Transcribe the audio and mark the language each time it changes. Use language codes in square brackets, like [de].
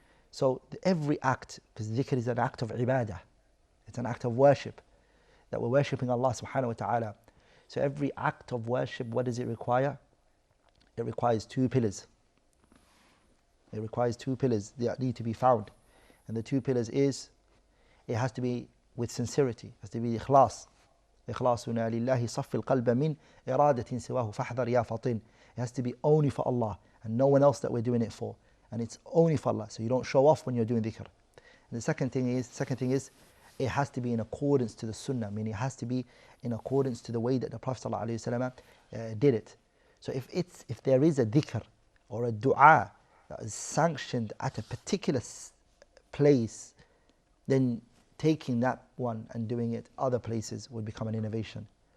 [en] So every act, because dhikr is an act of ibadah, it's an act of worship, that we're worshipping Allah subhanahu wa ta'ala. So every act of worship, what does it require? It requires 2 pillars. It requires 2 pillars that need to be found. And the 2 pillars is, it has to be with sincerity, it has to be ikhlas. [ar] إخلاصنا لله صف القلب من إرادة سواه فاحذر يا فطن. [en] It has to be only for Allah and no one else that we're doing it for. And it's only for Allah, so you don't show off when you're doing dhikr. And the second thing is, it has to be in accordance to the sunnah, meaning it has to be in accordance to the way that the Prophet ﷺ did it. So if there is a dhikr or a dua that is sanctioned at a particular place, then taking that one and doing it other places would become an innovation.